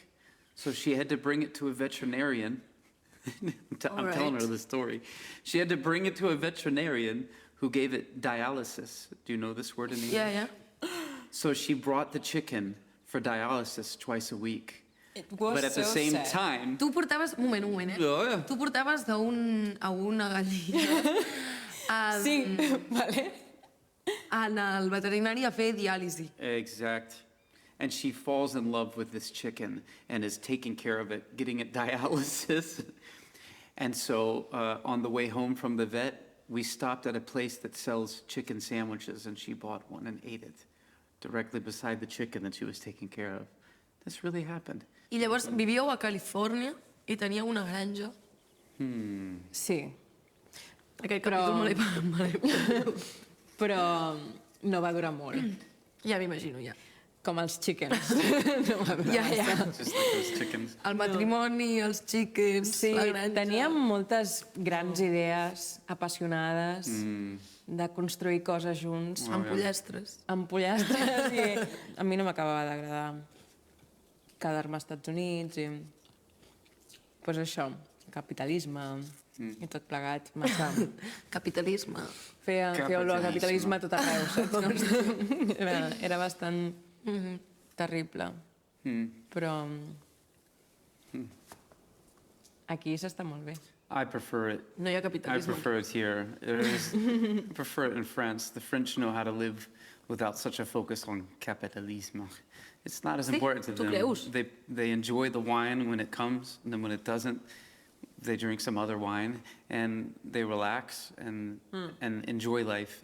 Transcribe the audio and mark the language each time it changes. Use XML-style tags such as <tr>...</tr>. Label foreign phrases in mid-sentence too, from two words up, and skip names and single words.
<en>So she had to bring it to a veterinarian. I'm telling her Alright. the story. She had to bring it to a veterinarian who gave it dialysis. Do you know this word in English?</en> <ca>Ja.</ca> <en>So she brought the chicken for dialysis twice a week. It was But at the so same sad. time,</en> <ca>Tu portaves... Un moment, Ja. Tu portaves a una gallina Sí, vale. en el veterinari a fer diàlisi. exact.</ca> <en>And she falls in love with this chicken and is taking care of it, getting it dialysis. And so on the way home from the vet, we stopped at a place that sells chicken sandwiches, and she bought one and ate it directly beside the chicken that she was taking care of. This really happened.</en> <ca>I llavors vivíeu a Califòrnia i teníeu una granja. Sí, Aquest Però- capítol me l'he perdut. però no va durar molt. Ja m'imagino, ja. Com els chickens. No va durar Ja.</ca> <en>Just like those chickens.</en> <ca>El matrimoni, els chickens, Sí, la granja... teníem moltes grans idees apassionades de construir coses junts, Amb pollastres. amb pollastres, i a mi no m'acabava d'agradar quedar-me als Estats Units i pues això, capitalisme i tot plegat, massa... Capitalisme. Feia olor a capitalisme a tot arreu, saps? Era bastant terrible, però aquí s'està molt bé.</ca> <en>I prefer it.</en> <ca>No hi ha</ca> <en>I</en> <ca>capitalisme.</ca> <en>prefer it here. I prefer it in France. The French know how to live without such a focus on capitalisme. It's not as</en> <ca>Sí?</ca> <en>important to</en> <ca>Tu</ca> <en>them.</en> <ca>creus?</ca> <en>They enjoy the wine when it comes, and then when it doesn't, they drink some other wine, and they relax and enjoy life.</en>